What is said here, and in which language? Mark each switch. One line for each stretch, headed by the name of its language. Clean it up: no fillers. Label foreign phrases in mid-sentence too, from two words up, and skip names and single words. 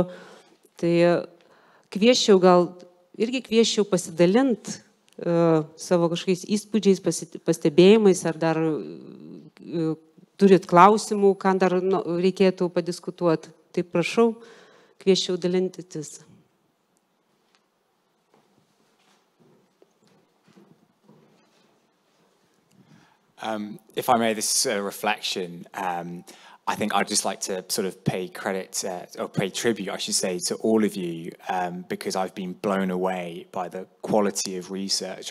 Lithuanian: Tai kviesčiau pasidalinti savo kažkokiais įspūdžiais, pastebėjimais, ar dar turit klausimų, ką dar reikėtų padiskutuoti. Tai prašau, kviesčiau dalintis.
English: If I may, this is a reflection. I think I'd just like to sort of pay credit, or pay tribute, I should say, to all of you, because I've been blown away by the quality of research.